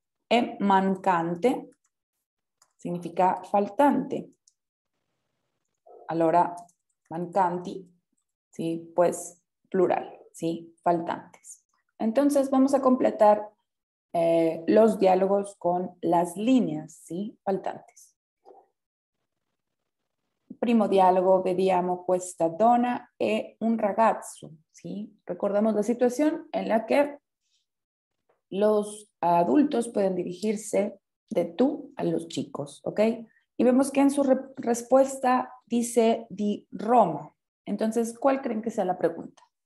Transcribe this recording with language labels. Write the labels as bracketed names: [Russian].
[Italian] E mancante significa faltante. [Spanish] Allora, mancanti, ¿sí?, pues plural, ¿sí?, faltantes. Entonces vamos a completar los diálogos con las líneas, ¿sí?, faltantes. [Italian] Primo dialogo, vediamo questa donna e un ragazzo, ¿sí? [Spanish] Recordamos la situación en la que los adultos pueden dirigirse de tú a los chicos, ¿ok? Y vemos que en su respuesta dice [Italian] di Roma. [Spanish] Entonces, ¿cuál creen que sea la pregunta?